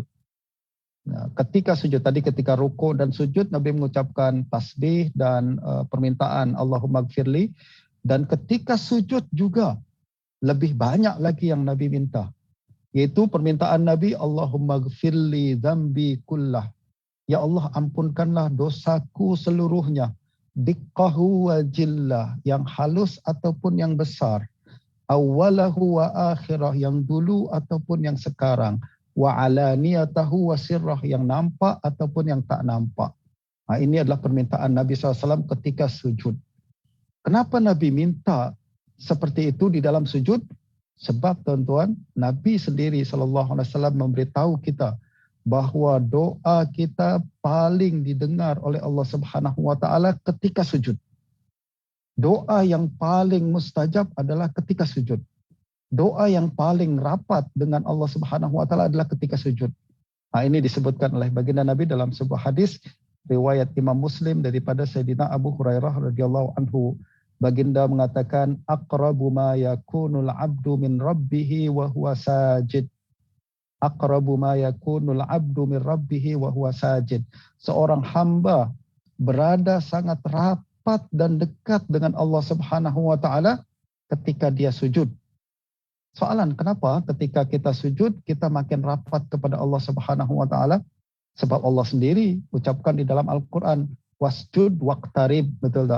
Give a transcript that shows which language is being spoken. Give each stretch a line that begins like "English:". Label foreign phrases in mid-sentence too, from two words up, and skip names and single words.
Malay: Nah, ketika sujud tadi, ketika ruku dan sujud, Nabi mengucapkan tasbih dan permintaan
Arabic: اللهم اغفر لي.
Malay: Dan ketika sujud juga lebih banyak lagi yang Nabi minta, yaitu permintaan Nabi
Arabic: اللهم اغفر لي ذنبي كله.
Malay: Ya Allah, ampunkanlah dosaku seluruhnya.
Arabic: دقه وجله,
Malay: yang halus ataupun yang besar,
Arabic: أوله وآخره,
Malay: yang dulu ataupun yang sekarang,
Arabic: وعلانيته وسره,
Malay: yang nampak ataupun yang tak nampak. Ini adalah permintaan Nabi SAW ketika sujud. Kenapa Nabi minta seperti itu di dalam sujud? Sebab tuan-tuan, Nabi sendiri SAW memberitahu kita bahawa doa kita paling didengar oleh Allah
Arabic: سبحانه وتعالى
Malay: ketika sujud. Doa yang paling mustajab adalah ketika sujud. Doa yang paling rapat dengan Allah
Arabic: سبحانه وتعالى
Malay: adalah ketika sujud. Ini disebutkan oleh baginda Nabi dalam sebuah hadis riwayat Imam Muslim daripada Sayyidina Abu Hurairah
Arabic: رضي الله عنه.
Malay: Baginda mengatakan,
Arabic: أقرب ما يكون العبد من ربه وهو ساجد. أقرب ما يكون العبد من ربه وهو ساجد.
Malay: Seorang hamba berada sangat rapat dan dekat dengan Allah
Arabic: سبحانه وتعالى
Malay: ketika dia sujud. Soalan, kenapa ketika kita sujud kita makin rapat kepada Allah
Arabic: سبحانه وتعالى?
Malay: Sebab Allah sendiri ucapkan di dalam Al-Quran,
Arabic: واسجد واقترب,
Malay: betul tak?